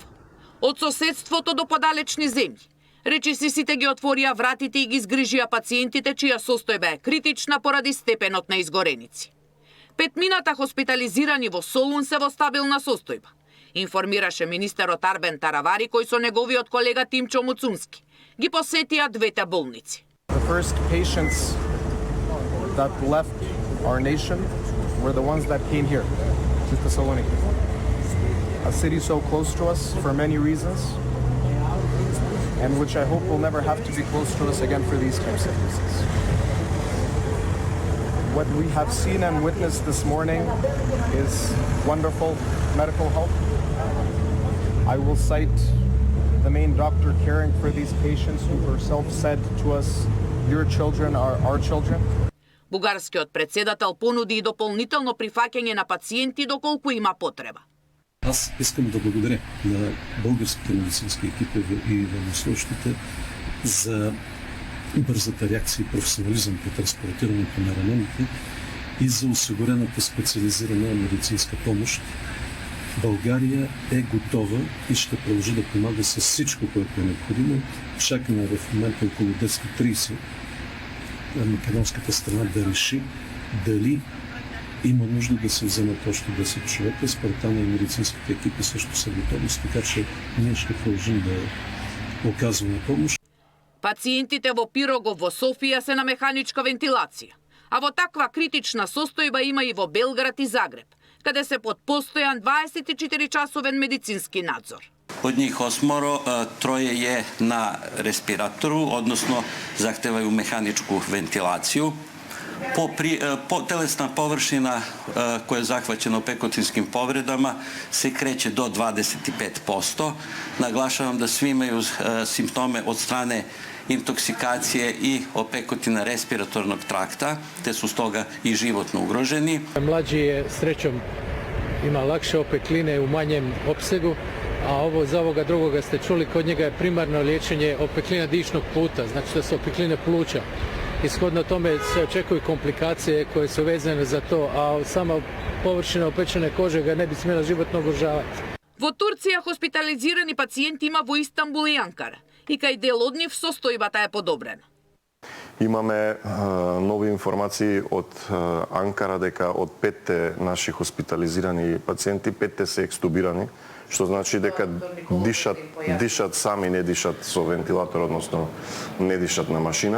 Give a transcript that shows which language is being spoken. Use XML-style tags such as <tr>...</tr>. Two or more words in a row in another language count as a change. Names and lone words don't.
<mk>Од соседството до подалечни земји. Речиси сите ги отворија вратите и ги згрижија пациентите чија состојба е критична поради степенот на изгореници. 5 хоспитализирани во Солун се во стабилна состојба, информираше министерот Арбен Таравари, кој со неговиот колега Тимчо Муцунски ги посетија двете болници.</mk> <en>The first patients that left our nation were the ones that came here to Thessaloniki. A city so close to us for many reasons, and which I hope will never have to be close to us again for these types of reasons. What we have seen and witnessed this morning is wonderful medical help. I will cite the main doctor caring for these patients who herself said to us, "Your children are our children."</en> <mk>Бугарскиот председател понуди и дополнително прифаќање на пациенти доколку има потреба.</mk> <bg>Аз искам да благодаря на българските медицински екипи и военнослужещите за бързата реакция и професионализъм при транспортирането на ранените и за осигурената специализирана медицинска помощ. България е готова и ще продължи да помага с всичко, което е необходимо. Чакаме в момента около 10:30 македонската страна да реши дали има нужда да се вземат още 10 човека. Спартана и медицинските екипи също са готови, така че ние ще продължим да оказваме помощ.</bg> <mk>Пациентите во Пирогов во Софија се на механичка вентилација, а во таква критична состојба има и во Белград и Загреб, каде се под постојан 24-часовен медицински надзор.</mk> <hr>Од njih 8, 3 je na respiratoru, odnosno zahtevaju mehaničku ventilaciju. Телесна површина koja je zahvaćena opekutinskim povredama se kreće do 25%. Naglašavam da svi imaju simptome od strane intoksikacije i opekutina respiratornog trakta, te su stoga i životno ugroženi. Mlađi je srećom ima lakše opekline u manjem opsegu, a ovo za ovoga drugoga ste čuli, kod njega je primarno liječenje opeklina dišnog puta, znači da su opekline pluća. Ishodno tome se očekuju komplikacije koje su vezane za to, a sama površina opečene kože ga ne bi smjela životno ugrožavati.</hr> <mk>Во Турција хоспитализирани пациенти има во Истанбул и Анкара, и кај дел од нив состојбата е подобрена. Имаме нови информации од Анкара дека од 5 наши хоспитализирани пациенти, 5 се екстубирани, што значи дека дишат сами, не дишат со вентилатор, односно не дишат на машина.</mk>